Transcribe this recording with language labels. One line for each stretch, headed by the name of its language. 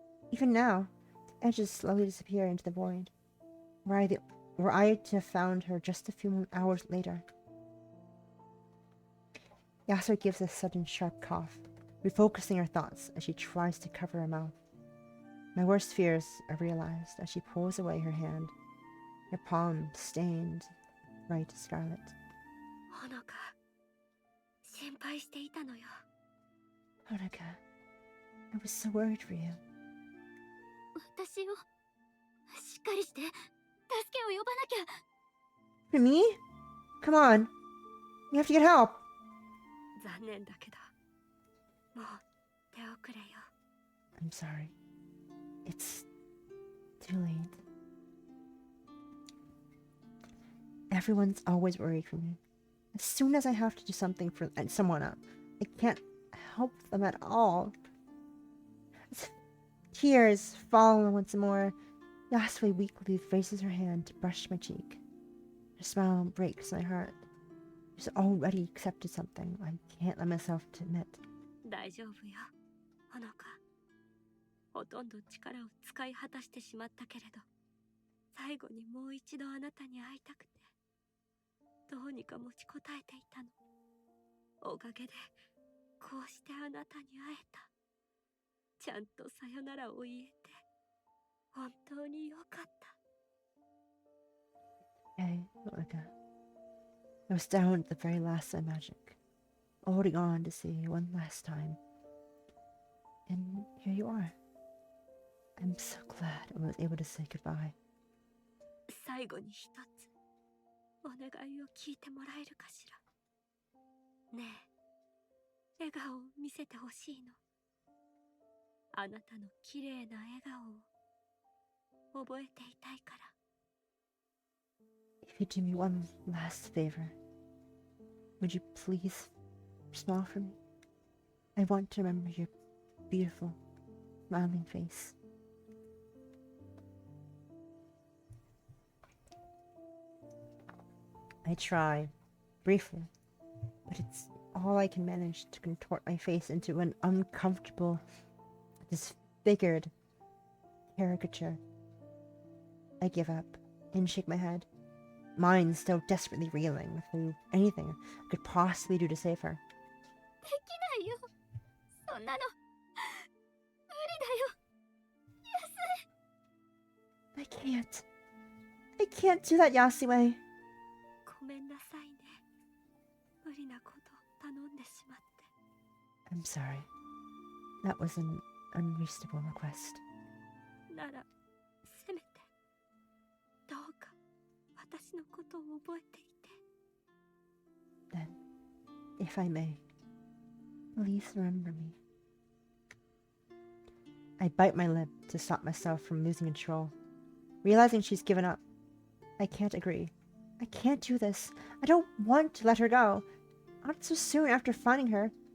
English: Even now, the edges slowly disappear into the void. Were I to have found her just a few hours later. Yasui gives a sudden sharp cough, refocusing her thoughts as she tries to cover her mouth. My worst fears are realized as she pulls away her hand, her palm stained bright scarlet.
Japanese: ほのか心配していたのよ
English: Honoka, I was so worried for you.
Japanese: 私をしっかりして助けを呼ばなきゃ
English: For me? Come on. You have to get help.
Japanese: 残念だけどもう手遅れよ
English: I'm sorry. It's too late. Everyone's always worried for me. As soon as I have to do something for someone else, I can't help them at all. Tears fall once more. Yasui weakly raises her hand to brush my cheek. Her smile breaks my heart. She's already accepted something I can't let myself to admit.
Japanese: 大丈夫よ、ほのか。ほとんど力を使い果たしてしまったけれど、最後にもう一度あなたに会いたくて、どうにか持ちこたえていたの。おかげで、こうしてあなたに会えた。ちゃんとさよならを言えて、本当によかった。
English: Okay, I was down at the very last of my magic, holding on to see you one last time. And here you are. I'm so glad I was able to say goodbye.
Japanese: 最後に一つ、お願いを聞いてもらえるかしら。ねえ、笑顔を見せてほしいの。あなたの綺麗な笑顔を覚えていたいから。
English: If you do me one last favor, would you please smile for me? I want to remember your beautiful, smiling face. I try, briefly, but it's all I can manage to contort my face into an uncomfortable, disfigured caricature. I give up and shake my head, mind still desperately reeling with anything I could possibly do to save her.
Japanese: できないよ。そんなの無理だよ。
English: I can't do that, Yasue.
Japanese: ごめんなさいね。無理なこと頼んでしまって。
English: I'm sorry. That was an unreasonable request.
Japanese: なら、せめて、どうか私のことを覚えていて。
English: Then, if I may, please remember me. I bite my lip to stop myself from losing control. Realizing she's given up, I can't agree. I can't do this. I don't want to let her go. Not so soon after finding her.